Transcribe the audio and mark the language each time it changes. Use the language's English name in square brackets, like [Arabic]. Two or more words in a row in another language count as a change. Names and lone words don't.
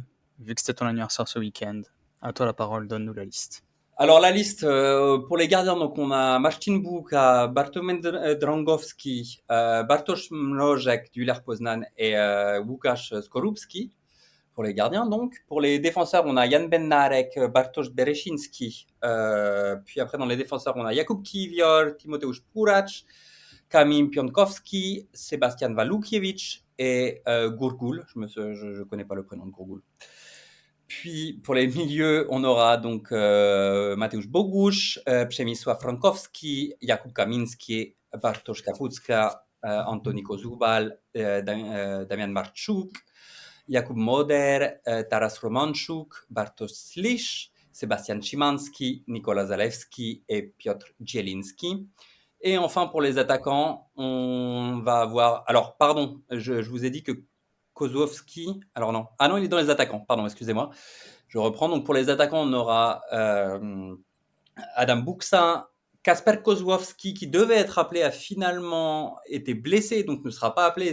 [French] Vu que c'était ton anniversaire ce week-end, à toi la parole, donne-nous la liste. Alors la liste pour les gardiens, donc on a Marcin Bułka, Bartłomiej Drągowski, Bartosz Mrożek du Lech Poznań et Łukasz Skorupski. pour les gardiens. Donc, pour les défenseurs, on a Jan Bednarek, Bartosz Berezinski. Puis après, dans les défenseurs, on a Jakub Kiwior, Timoteusz Purac, Kamil Pionkowski, Sebastian Walukiewicz et Gurgul. Je connais pas le prénom de Gurgul. Puis pour les milieux, on aura donc Mateusz Bogusz, Przemysław Frankowski, Jakub Kaminski, Bartosz Kapucka, Antoni Kozubal, Damian Marczuk, Jakub Moder, Taras Romanczuk, Bartosz Slisz, Sebastian Szymanski, Nikola Zalewski et Piotr Zielinski. Et enfin, pour les attaquants, on va avoir... Alors, pardon, je vous ai dit que Kozłowski... Alors non. Ah non, il est dans les attaquants. Pardon, excusez-moi. Je reprends. Donc, pour les attaquants, on aura Adam Buksa, Kasper Kozłowski, qui devait être appelé, a finalement été blessé, donc ne sera pas appelé.